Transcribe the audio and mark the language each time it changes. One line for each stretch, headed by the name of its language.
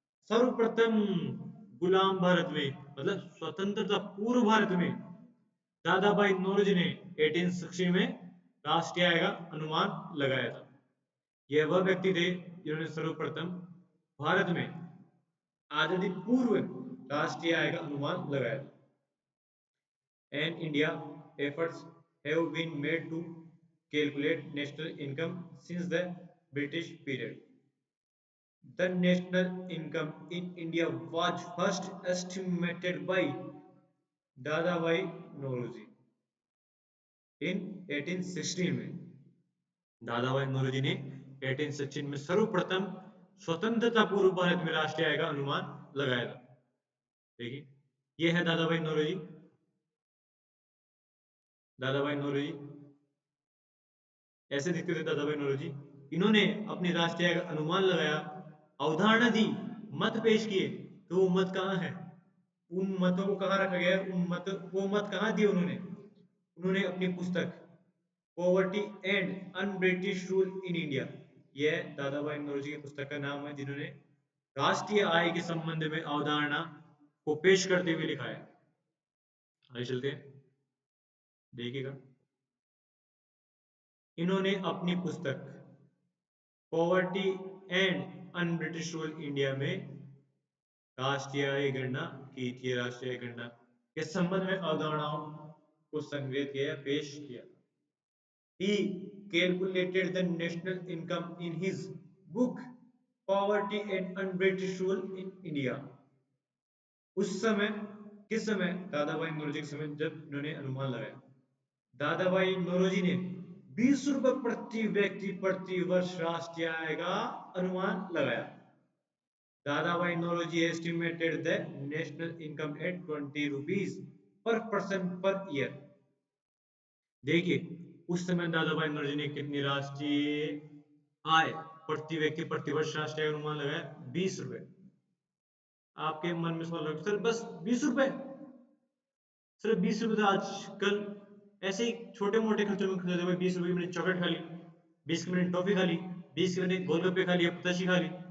Hindi: सर्वप्रथम गुलाम भारत में मतलब स्वतंत्रता पूर्व भारत में दादा भाई नौरोजी ने 1816 में राष्ट्रीय आय का अनुमान लगाया था। यह वह व्यक्ति थे जिन्होंने सर्वप्रथम भारत में आजादी पूर्व राष्ट्रीय आय का अनुमान लगाया था।
English: And India efforts have been made to calculate national income since the British period. The national income in India was first estimated by Dadabhai Nauroji in 1816
Hindi: में। दादाभाई नौरोजी ने 1816 में सर्वप्रथम स्वतंत्रता पूर्व भारत में राष्ट्रीय आय का अनुमान लगाया था। देखिए, ये है दादाभाई नौरोजी। दादाभाई नौरोजी ऐसे दिखते थे दादाभाई नौरोजी। इन्होंने अपनी राष्ट्रीय आय का अनुमान लगाया, अवधारणा दी, मत पेश किए। तो वो मत कहाँ है? उन मतों को कहाँ रखा गया? वो मत कहाँ दिए उन्होंने? उन्होंने अपनी पुस्तक poverty and un British rule in India, यह दादाभाई नौरोजी की पुस्तक का नाम है, जिन्होंने राष्ट्रीय आय के संबंध में अवधारणा को पेश करते हुए लिखा है। आगे चलते हैं, देखिएगा। इन्होंने अपनी पुस्तक poverty and un British rule India में राष्ट्रीय आय गणना की थी। राष्ट्रीय गणना के संबंध में अवधारणाओं को संग्रहित किया, पेश किया।
English: He calculated the national income in his book Poverty and Unbritish Rule in India.
Hindi: उस समय, किस समय? दादाभाई नौरोजी के समय, जब इन्होंने अनुमान लगाया। दादाभाई नौरोजी ने 20 रुपए प्रति व्यक्ति प्रति वर्ष राष्ट्रीय आय का अनुमान लगाया।
English: Dadabhai Naoroji estimated the national income at 20 rupees per person per year.
Hindi: देखिए, उस समय दादाभाई नौरोजी ने कितनी राष्ट्रीय आय प्रति व्यक्ति प्रति वर्ष राष्ट्रीय अनुमान लगाया? 20 रुपए। आपके मन में सवाल होगा, सर बस 20 रुपए? सिर्फ 20 रुपए तो आजकल ऐसे ही छोटे मोटे खर्चों में खर्च, 20 रुपए की मैंने चॉकलेट खा ली, 20 की मैंने टॉफी खा ली, 20 की मैंने गोलगप्पे खा लिया, पताशी खा ली।